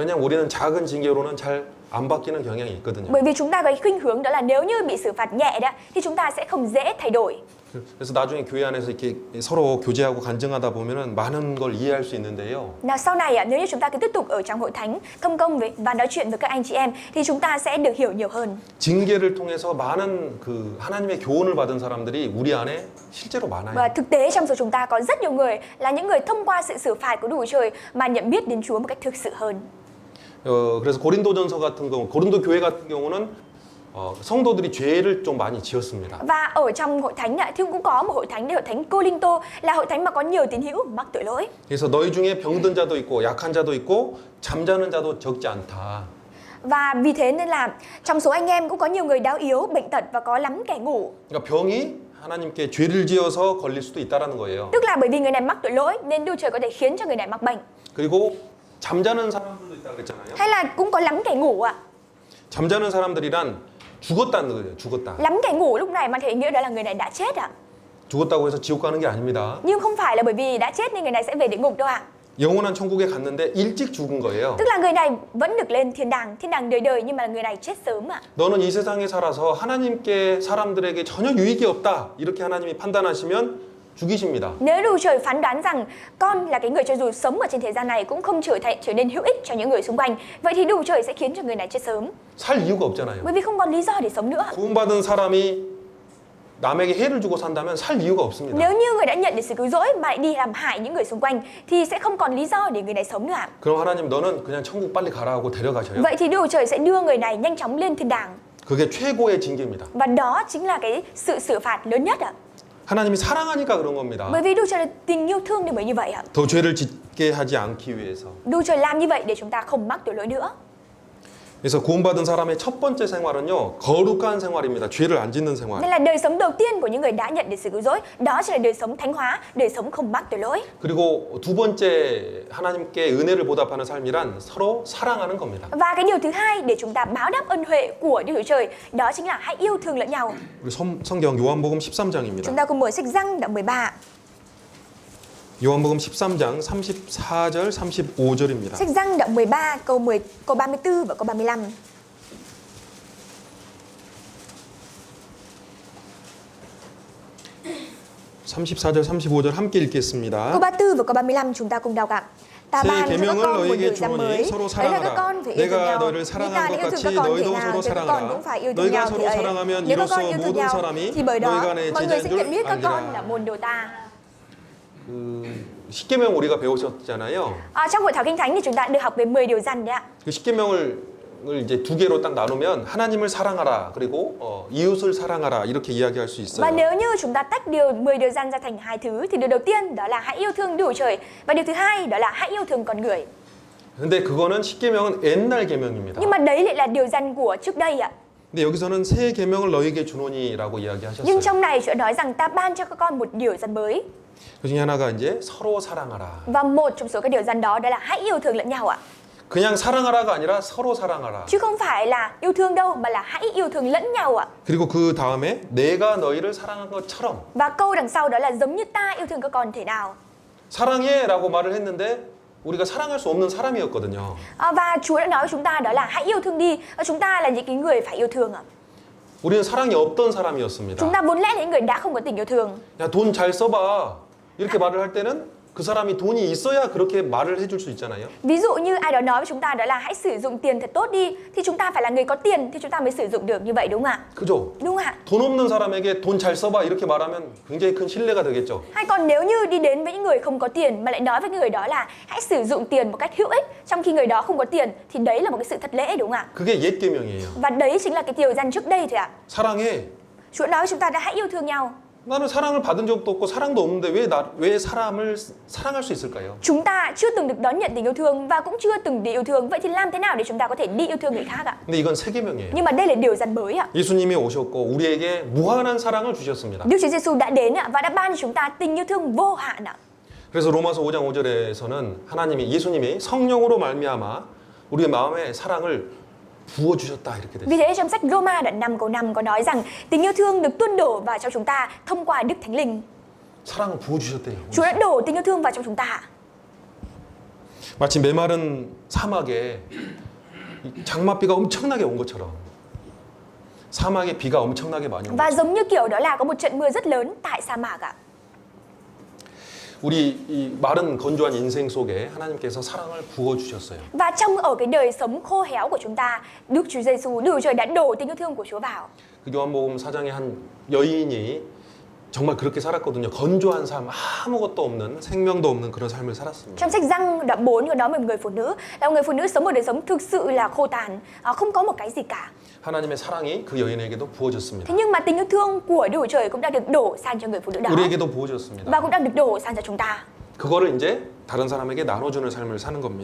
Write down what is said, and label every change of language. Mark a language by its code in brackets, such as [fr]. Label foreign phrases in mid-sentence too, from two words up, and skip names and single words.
[ko] 왜냐하면 우리는 작은 징계로는 잘 안 바뀌는 경향이 있거든요. [vi] Bởi vì chúng ta có cái khuynh hướng đó là nếu như bị xử phạt nhẹ đó thì chúng ta sẽ không dễ thay đổi. [ko] 그래서 나중에 교회 안에서 이렇게 서로 교제하고 간증하다 보면은 많은 걸 이해할 수 있는데요. [vi] Nào sau này nếu như chúng ta cứ tiếp tục ở trong hội thánh thông công và nói chuyện với các anh chị em thì chúng ta sẽ được hiểu nhiều hơn. [ko] 징계를 통해서 많은 그 하나님의 교훈을 받은 사람들이 우리 안에 실제로 많아요. [vi] Và thực tế trong số chúng ta có rất nhiều người là những người thông qua sự xử phạt của Đức Trời mà nhận biết đến Chúa một cách thực sự hơn. [ko] 그래서 고린도전서 같은 경우, 고린도 교회 같은 경우는 성도들이 죄를 좀 많이 지었습니다. [vi] Và ở trong hội thánh thì cũng có một hội thánh, hội thánh Cô-linh-tô là hội thánh mà có nhiều tín hữu mắc tội lỗi. [ko] 그래서 너희 중에 병든 자도 있고 약한 자도 있고 잠자는 자도 적지 않다. [vi] Và vì thế nên là trong số anh em cũng có nhiều người đau yếu, bệnh tật và có lắm kẻ ngủ. [ko] 그러니까 병이 하나님께 죄를 지어서 걸릴 수도 있다라는 거예요. [vi] Tức là bởi vì người này mắc tội lỗi nên Đức Chúa Trời có thể khiến cho người này mắc bệnh. [ko] 그리고 잠자는 사람들도 있다 그랬잖아요. [vi] Hay là cũng có lắm kẻ ngủ ạ. [ko] 잠자는 사람들이란 죽었다는 거예요. 죽었다. [vi] Lắm kẻ ngủ lúc này mang theo ý nghĩa đó là người này đã chết ạ. [ko] 죽었다고 해서 지옥 가는 게 아닙니다. [vi] Nhưng không phải là bởi vì đã chết nên người này sẽ về địa ngục đâu ạ. [ko] 영원한 천국에 갔는데 일찍 죽은 거예요. [vi] Tức là người này vẫn được lên thiên đàng đời đời nhưng mà người này chết sớm ạ. [ko] 너는 이 세상에 살아서 하나님께 사람들에게 전혀 유익이 없다. 이렇게 하나님이 판단하시면 죽이십니다. [vi] Nếu Đức Chúa Trời phán đoán rằng con là cái người cho dù sống ở trên thế gian này cũng không trở nên hữu ích cho những người xung quanh, vậy thì Đức Chúa Trời sẽ khiến cho người này chết sớm. [ko] 살 이유가 없잖아요. [vi] Bởi vì không còn lý do để sống nữa. [ko] 구원받은 사람이 남에게 해를 주고 산다면 살 이유가 없습니다. [vi] Nếu như người đã nhận được sự cứu rỗi mà lại đi làm hại những người xung quanh thì sẽ không còn lý do để người này sống nữa ạ. [ko] 그럼 하나님 너는 그냥 천국 빨리 가라 하고 데려가셔요. [vi] Vậy thì Đức Chúa Trời sẽ đưa người này nhanh chóng lên thiên đàng. [ko] 그게 최고의 징계입니다. [vi] Và đó chính là cái sự xử phạt lớn nhất ạ. [ko] 하나님이 사랑하니까 그런 겁니다. [vi] Bởi vì Đức Chúa Trời tình yêu thương nên mới như vậy ạ. [ko] 더 죄를 짓게 하지 않기 위해서. [vi] Đức Chúa Trời làm như vậy để chúng ta không mắc tội lỗi nữa. [ko] 그래서 구원받은 사람의 첫 번째 생활은요, 거룩한 생활입니다. 죄를 안 짓는 생활. [vi] Nên là đời sống đầu tiên của những người đã nhận được sự cứu rỗi, đó chính là đời sống thánh hóa, đời sống không mắc tội lỗi. [ko] 그리고 두 번째 하나님께 은혜를 보답하는 삶이란 서로 사랑하는 겁니다. [vi] Và cái điều thứ hai để chúng ta báo đáp ân huệ của Đức Chúa Trời, đó chính là hãy yêu thương lẫn nhau. [ko] 우리 성경 요한복음 13장입니다. [vi] Chúng ta cùng mở sách Giăng đoạn 13. [ko] 요한복음 13장 34절 35절입니다. [vi] Sách Giăng đoạn 13 câu 34 và câu 35. [ko] (34절) (35절) 함께 읽겠습니다. [vi] Câu 34 và câu 35 chúng ta cùng đọc ạ. Ta [ko] 새 [vi] ban cho các [ko] 계명을 [vi] con một [ko] 너희에게 [vi] điều răn [ko] 주노니 [vi] mới, [ko] 서로 [vi] đấy là các con [ko] 사랑하라. [vi] phải yêu thương [ko] 내가 [vi] nhau. [ko] 너희를 [vi] Như [ko] 사랑한 [vi] ta đã [ko] 것 [vi] yêu thương [ko] 같이 [vi] các con thể [ko] 너희도 [vi] nào, [ko] 서로 [vi] thì các con cũng phải yêu thương [ko] 사랑하라. [vi] nhau [ko] 너희가 [vi] thì [ko] 서로 [vi] ấy. [ko] 사랑하면 [vi] Nếu các con [ko] 이로써 [vi] yêu thương [ko] 모든 [vi] nhau [ko] 사람이 [vi] thì bởi đó [ko] 너희가 내 [vi] mọi người sẽ nhận [ko] 제자인 [vi] biết [ko] 줄 [vi] các con là [ko] 알리라. [vi] môn đồ ta. [ko] 십계명 우리가 배우셨잖아요. [vi] Trong hội thảo kinh thánh thì chúng ta được học về 10 điều răn đấy ạ. [ko] 그 십계명을 이제 두 개로 딱 나누면 하나님을 사랑하라 그리고 이웃을 사랑하라 이렇게 이야기할 수 [vi] Và [ko] 있어요. [vi] nếu như chúng ta tách 10 điều răn ra thành hai thứ thì điều đầu tiên đó là hãy yêu thương Đức Chúa Trời và điều thứ hai đó là hãy yêu thương con người. [ko] 근데 그거는 십계명은 옛날 계명입니다. [vi] Nhưng mà đấy lại là điều răn của trước đây ạ. [ko] 근데 여기서는 새 계명을 너희에게 주노니라고 이야기하셨어요. [vi] Nhưng trong này Chúa nói rằng ta ban cho các con một điều răn mới. [ko] 그 중에 하나가 이제 서로 사랑하라. [vi] Và một trong số các điều răn đó là hãy yêu thương lẫn nhau ạ. [ko] 그냥 사랑하라가 아니라 서로 사랑하라. [vi] Chứ không phải là yêu thương đâu mà là hãy yêu thương lẫn nhau ạ. [ko] 그리고 그 다음에 내가 너희를 사랑한 것처럼 [vi] Và câu đằng sau đó là giống như ta yêu thương các con thế nào. [ko] 사랑해라고 말을 했는데 우리가 사랑할 수 없는 사람이었거든요. [vi] Và Chúa đã nói với chúng ta đó là hãy yêu thương đi. Chúng ta là những cái người phải yêu thương ạ. [ko] 우리는 사랑이 없던 사람이었습니다. [vi] Chúng ta vốn lẽ là những người đã không có tình yêu thương. [ko] 야, 돈 잘 써봐. 이렇게 말을 할 때는 그 사람이 돈이 있어야 그렇게 말을 해줄 수 있잖아요. [vi] Ví dụ như ai đó nói với chúng ta đó là hãy sử dụng tiền thật tốt đi, thì chúng ta phải là người có tiền thì chúng ta mới sử dụng được như vậy đúng không ạ? [ko] 그죠? [vi] Đúng không ạ? [ko] 돈 없는 사람에게 돈 잘 써봐 이렇게 말하면 굉장히 큰 신뢰가 되겠죠. [vi] Hay còn nếu như đi đến với những người không có tiền mà lại nói với người đó là hãy sử dụng tiền một cách hữu ích trong khi người đó không có tiền thì đấy là một cái sự thất lễ đúng không ạ? [ko] 그게 옛 계명이에요. [vi] Và đấy chính là cái điều răn trước đây thôi ạ. [ko] 사랑해. [vi] Chúa nói với chúng ta đã hãy yêu thương nhau. [ko] 나는 사랑을 받은 적도 없고 사랑도 없는데 왜 사람을 사랑할 수 있을까요? [vi] Chúng ta chưa từng được đón nhận tình yêu thương và cũng chưa từng đi yêu thương, vậy thì làm thế nào để chúng ta có thể đi yêu thương người khác ạ? [ko] 근데 이건 새 계명이에요. [vi] Nhưng mà đây là điều răn mới ạ. [ko] 예수님이 오셨고 우리에게 무한한 사랑을 주셨습니다. [vi] Đức Chúa Giêsu đã đến ạ và đã ban cho chúng ta tình yêu thương vô hạn ạ. [ko] 그래서 로마서 5장 5절에서는 예수님이 성령으로 말미암아 우리의 마음에 사랑을 부어주셨다 이렇게 됐어요. [vi] Vì thế trong sách Roma đoạn 5 câu 5 có nói rằng tình yêu thương được tuôn đổ vào trong chúng ta thông qua Đức Thánh Linh. [ko] 사랑을 부어주셨대요. [vi] Chúa đã đổ tình yêu thương vào trong chúng ta. [ko] 마치 메마른 사막에 장맛비가 엄청나게 온 것처럼 사막에 비가 엄청나게 많이 온 [vi] Và [ko] 것처럼 [vi] giống như kiểu đó là có một trận mưa rất lớn tại sa mạc ạ. [ko] 우리 이 마른 건조한 인생 속에 하나님께서 사랑을 부어주셨어요. [vi] Và ở cái đời sống khô héo của chúng ta, Đức Chúa Giêsu, Đức Chúa Trời đã đổ tình yêu thương của Chúa vào. [ko] 그 요한복음 4장에 한 여인이 정말 그렇게 살았거든요. 건조한 삶, 아무것도 없는 생명도 없는 그런 삶을 살았습니다. [vi] Trong sách Giăng đoạn 4 có nói về một người phụ nữ, là một người phụ nữ sống một đời sống thực sự là khô tàn, không có một cái gì cả. [ko] 하나님의 사랑이 그 여인에게도 부어졌습니다. [vi] Thế nhưng mà tình yêu thương của Đức Chúa Trời cũng đã được đổ sang cho người phụ nữ đó [ko] 우리에게도 부어졌습니다. [vi] và cũng đang được đổ sang cho chúng ta. [ko] 그거를 이제 다른 사람에게 나눠주는 삶을 사는 겁니다.